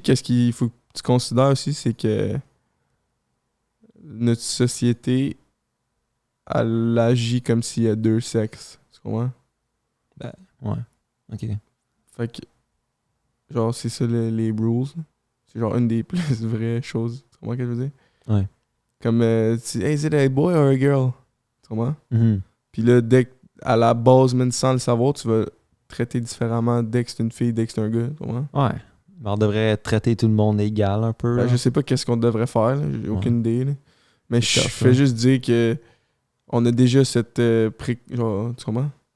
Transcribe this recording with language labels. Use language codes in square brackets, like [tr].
[fr] qu'est-ce qu'il faut que tu considères aussi, c'est que notre société, elle agit comme s'il y a deux sexes. Tu comprends? Ouais. OK. Fait que, genre, c'est ça les rules. C'est genre une des plus vraies choses. Tu comprends ce que je veux dire? Ouais. [en] Comme, hey, is it a boy or a girl? [fr] Tu comprends? Mhm. Puis là, à la base, même sans le savoir, tu vas traiter différemment dès que c'est une fille, dès que c'est un gars. Tu comprends? Ouais. Mais on devrait traiter tout le monde égal un peu. Ben, là. je sais pas qu'est-ce qu'on devrait faire, là. J'ai aucune idée. Là. Mais C'est je tough, fais là. juste dire que on a déjà cette genre, tu comprends?